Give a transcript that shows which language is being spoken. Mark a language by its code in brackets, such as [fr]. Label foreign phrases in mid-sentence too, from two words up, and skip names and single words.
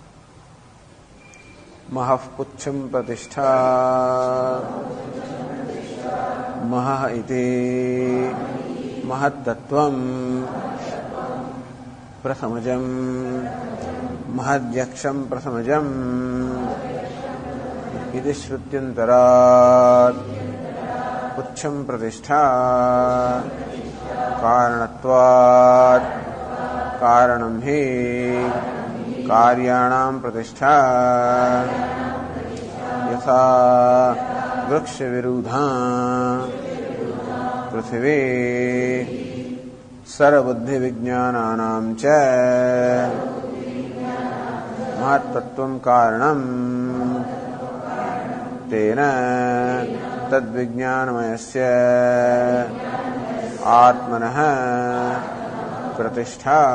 [sa] महापुच्छम् प्रतिष्ठा मह इति महत्तत्त्वम् प्रथमजम् महद्यक्षम् प्रथमजम् इति श्रुत्यन्तरात् पुच्छं प्रतिष्ठा कारणत्वात् कारणं हि कार्याणां प्रतिष्ठा यथा वृक्षविरूढा पृथिवी सर्वबुद्धिविज्ञानानां च महत्तत्वं कारणम् तेन तद्विज्ञानमयस्य आत्मनः प्रतिष्ठा.